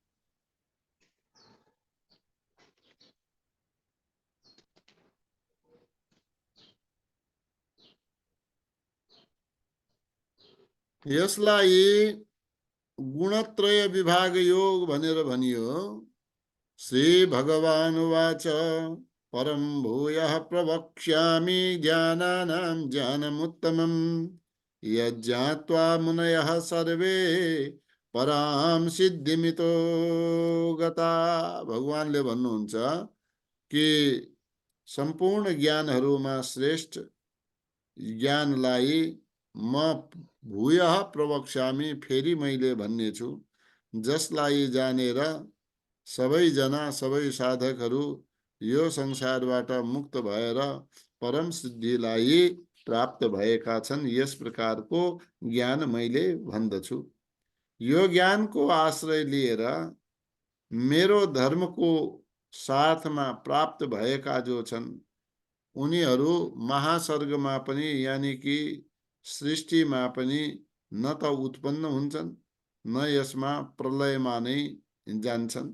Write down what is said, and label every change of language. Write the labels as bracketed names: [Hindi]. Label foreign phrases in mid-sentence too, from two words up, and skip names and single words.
[Nepali] यसलाई गुणत्रय विभाग योग भनेर भनियो। [Sanskrit] श्री भगवानुवाच परं भूयः प्रवक्ष्यामि ज्ञानानां ज्ञानमुत्तमं यज्ञात्वा मुनयः सर्वे परां सिद्धिमितो गता। [Nepali] भगवानले भन्नुहुन्छ कि सम्पूर्ण ज्ञानहरूमा श्रेष्ठ ज्ञानलाई म [Sanskrit] भूयः प्रवक्ष्यामि, [Nepali] फेरि मैले भन्ने छु, जसलाई जानेर सबैजना सबै साधकहरू यो संसारबाट मुक्त भएर परम सिद्धिलाई प्राप्त भएका छन्। यस प्रकारको ज्ञान मैले भन्दछु। यो ज्ञानको आश्रय लिएर मेरो धर्मको साथमा प्राप्त भएका जो छन् उनीहरू महासर्गमा पनि यानी कि सृष्टिमा पनि न त उत्पन्न हुन्छन् न यसमा प्रलयमा नै जान्छन्।